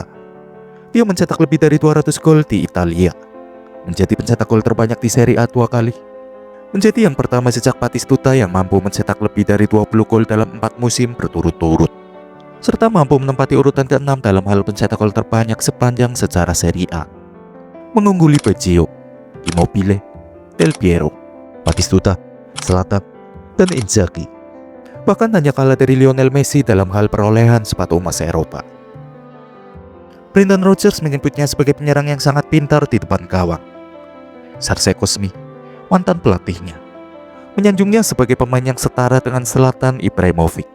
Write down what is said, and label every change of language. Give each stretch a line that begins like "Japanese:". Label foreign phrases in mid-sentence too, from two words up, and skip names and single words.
Indonesian: Dia mencetak lebih dari 200 gol di Italia, menjadi pencetak gol terbanyak di Serie A 2 kali, menjadi yang pertama sejak Batistuta yang mampu mencetak lebih dari 20 gol dalam 4 musim berturut-turut, serta mampu menempati urutan ke-6 dalam hal pencetak gol terbanyak sepanjang sejarah Serie A, mengungguli Baggio, Immobile, Del Piero, Batistuta, Zlatan, dan Inzaghi. Bahkan hanya kalah dari Lionel Messi dalam hal perolehan sepatu emas Eropa. Brendan Rodgers menyebutnya sebagai penyerang yang sangat pintar di depan gawang. Sergej Kosmi, mantan pelatihnya, menyanjungnya sebagai pemain yang setara dengan Zlatan Ibrahimovic.